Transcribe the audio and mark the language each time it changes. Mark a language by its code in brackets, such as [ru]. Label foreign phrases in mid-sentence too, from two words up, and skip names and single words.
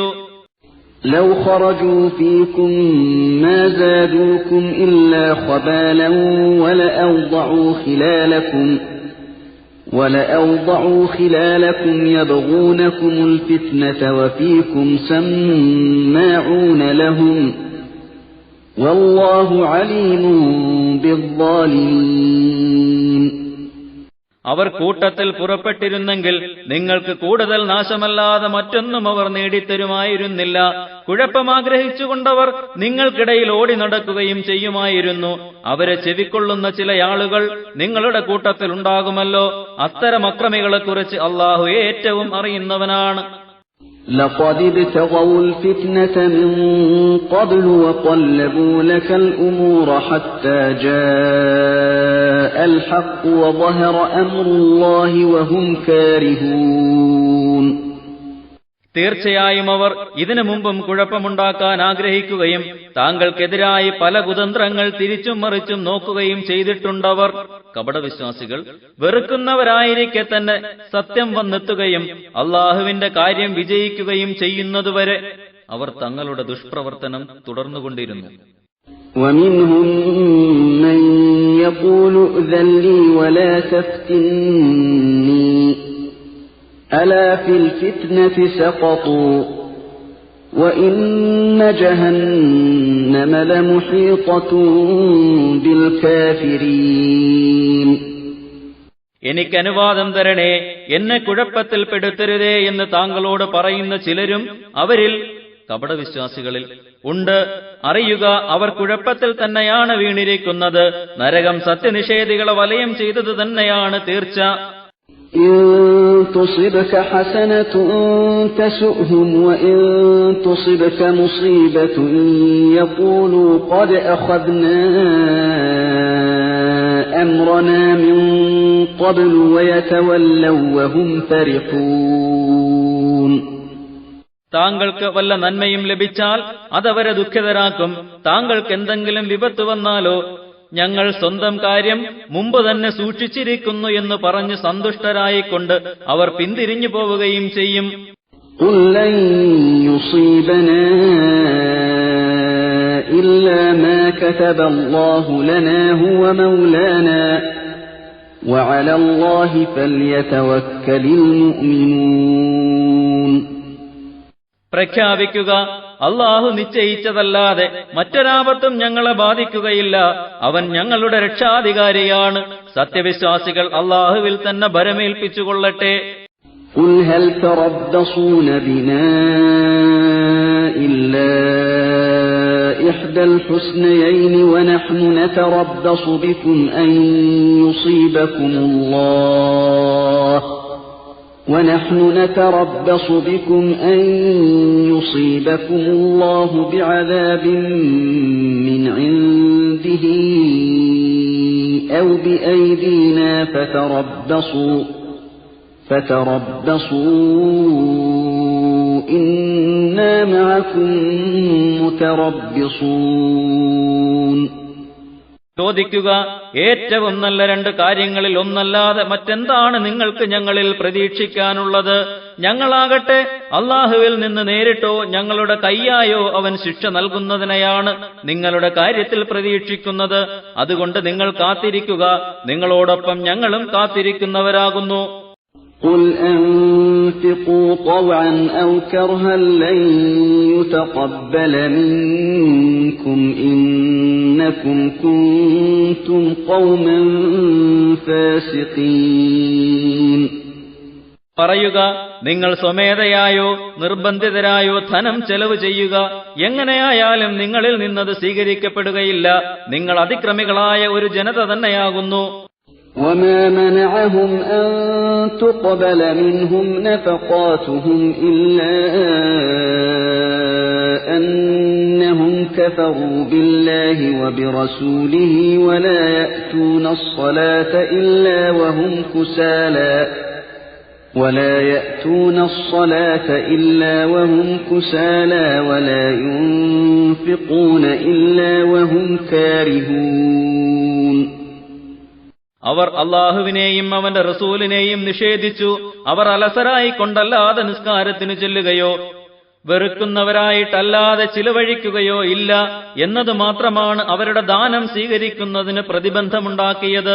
[ar] لو خرجوا فيكم ما زادوكم إلا خبالا ولأوضعوا خلالكم يبغونكم الفتنة وفيكم سماعون لهم والله عليم بالظالمين. [ml] അവർ കൂട്ടത്തിൽ പുറപ്പെട്ടിരുന്നെങ്കിൽ നിങ്ങൾക്ക് കൂടുതൽ നാശമല്ലാതെ മറ്റൊന്നും അവർ നേടിത്തരുമായിരുന്നില്ല. കുഴപ്പമാഗ്രഹിച്ചുകൊണ്ടവർ നിങ്ങൾക്കിടയിൽ ഓടി നടക്കുകയും ചെയ്യുമായിരുന്നു. അവരെ ചെവിക്കൊള്ളുന്ന ചില ആളുകൾ നിങ്ങളുടെ കൂട്ടത്തിൽ ഉണ്ടാകുമല്ലോ. അത്തരം അക്രമികളെക്കുറിച്ച് അള്ളാഹു ഏറ്റവും അറിയുന്നവനാണ്. [ar] لقد ابتغوا الفتنة من قبل وقلبوا لك الأمور حتى جاء الحق وظهر أمر الله وهم كارهون. [ml] തീർച്ചയായും അവർ ഇതിനു മുമ്പും കുഴപ്പമുണ്ടാക്കാൻ ആഗ്രഹിക്കുകയും താങ്കൾക്കെതിരായി പല കുതന്ത്രങ്ങൾ തിരിച്ചും മറിച്ചും നോക്കുകയും ചെയ്തിട്ടുണ്ടവർ. കപടവിശ്വാസികൾ വെറുക്കുന്നവരായിരിക്കെ തന്നെ സത്യം വന്നെത്തുകയും അള്ളാഹുവിന്റെ കാര്യം വിജയിക്കുകയും ചെയ്യുന്നതുവരെ അവർ തങ്ങളുടെ ദുഷ്പ്രവർത്തനം തുടർന്നുകൊണ്ടിരുന്നു. [ar] ومنهم من يقول ائذن لي ولا تفتني ألا في الفتنة سقطوا وإن جهنم لمحيطة بالكافرين. [ml] എനിക്ക് അനുവാദം തരണേ, എന്നെ കുഴപ്പത്തിൽ പെടുത്തരുതേ എന്ന് താങ്കളോട് പറയുന്ന ചിലരും അവരിൽ കപടവിശ്വാസികളിൽ ഉണ്ട്. അറിയുക, അവർ കുഴപ്പത്തിൽ തന്നെയാണ് വീണിരിക്കുന്നത്. നരകം സത്യനിഷേധികളെ വലയം ചെയ്തത് തന്നെയാണ് തീർച്ച. [ar] إن تصبك حسنة تسؤهم وإن تصبك مصيبة يقولوا قد أخذنا أمرنا من قبل ويتولوا وهم فرحون. [ml] താങ്കൾക്ക് വല്ല നന്മയും ലഭിച്ചാൽ അതവരെ ദുഃഖിതരാക്കും. താങ്കൾക്ക് എന്തെങ്കിലും വിപത്ത് വന്നാലോ ഞങ്ങൾ സ്വന്തം കാര്യം മുമ്പ് തന്നെ സൂക്ഷിച്ചിരിക്കുന്നു എന്ന് പറഞ്ഞ് സന്തുഷ്ടരായിക്കൊണ്ട് അവർ പിന്തിരിഞ്ഞു പോവുകയും ചെയ്യും. [ar] قُل لَّن يُصِيبَنَا إِلَّا مَا كَتَبَ اللَّهُ لَنَا هُوَ مَوْلَانَا وَعَلَى اللَّهِ فَلْيَتَوَكَّلِ الْمُؤْمِنُونَ. [ml] പ്രഖ്യാപിക്കുക, അള്ളാഹു നിശ്ചയിച്ചതല്ലാതെ മറ്റൊരാപത്തും ഞങ്ങളെ ബാധിക്കുകയില്ല. അവൻ ഞങ്ങളുടെ രക്ഷാധികാരിയാണ്. സത്യവിശ്വാസികൾ അള്ളാഹുവിൽ തന്നെ ഭരമേൽപ്പിച്ചുകൊള്ളട്ടെ. [ar] قُلْ هَلْ تَرَبَّصُونَ بِنَا إِلَّا إِحْدَى الْحُسْنَيَيْنِ وَنَحْنُ نَتَرَبَّصُ بِكُمْ أَن يُصِيبَكُمُ اللَّهُ بِعَذَابٍ مِّنْ عِندِهِ أَوْ بِأَيْدِينَا فَتَرَبَّصُوا إِنَّا مَعَكُمْ مُتَرَبِّصُونَ. [ml] ചോദിക്കുക, ഏറ്റവും നല്ല രണ്ട് കാര്യങ്ങളിൽ ഒന്നല്ലാതെ മറ്റെന്താണ് നിങ്ങൾക്ക് ഞങ്ങളിൽ പ്രതീക്ഷിക്കാനുള്ളത്? ഞങ്ങളാകട്ടെ അള്ളാഹുവിൽ നിന്ന് നേരിട്ടോ ഞങ്ങളുടെ കയ്യായോ അവൻ ശിക്ഷ നൽകുന്നതിനെയാണ് നിങ്ങളുടെ കാര്യത്തിൽ പ്രതീക്ഷിക്കുന്നത്. അതുകൊണ്ട് നിങ്ങൾ കാത്തിരിക്കുക, നിങ്ങളോടൊപ്പം ഞങ്ങളും കാത്തിരിക്കുന്നവരാകുന്നു. [ar] قُلْ أَنفِقُوا طَوْعًا أَوْ كَرْهًا لَّن يُتَقَبَّلَ مِنكُمْ إِنَّكُمْ كُنتُمْ قَوْمًا فَاسِقِينَ. [ml] പറയുക, നിങ്ങൾ സ്വമേധയായോ നിർബന്ധിതരായോ ധനം ചെലവ് ചെയ്യുക. എങ്ങനെയായാലും നിങ്ങളിൽ നിന്നത് സ്വീകരിക്കപ്പെടുകയില്ല. നിങ്ങൾ അതിക്രമികളായ ഒരു ജനത തന്നെയാകുന്നു. [ar] وَمَا مَنَعَهُمْ أَن تُقْبَلَ مِنْهُمْ نَفَقَاتُهُمْ إِلَّا أَنَّهُمْ كَفَرُوا بِاللَّهِ وَبِرَسُولِهِ وَلَا يَأْتُونَ الصَّلَاةَ إِلَّا وَهُمْ كُسَالَى وَلَا يُنفِقُونَ إِلَّا وَهُمْ كَارِهُونَ. [ml] അവർ അള്ളാഹുവിനെയും അവന്റെ റസൂലിനെയും നിഷേധിച്ചു. അവർ അലസരായിക്കൊണ്ടല്ലാതെ നിസ്കാരത്തിനു ചെല്ലുകയോ വെറുക്കുന്നവരായിട്ടല്ലാതെ ചിലവഴിക്കുകയോ ഇല്ല എന്നതു മാത്രമാണ് അവരുടെ ദാനം സ്വീകരിക്കുന്നതിന് പ്രതിബന്ധമുണ്ടാക്കിയത്.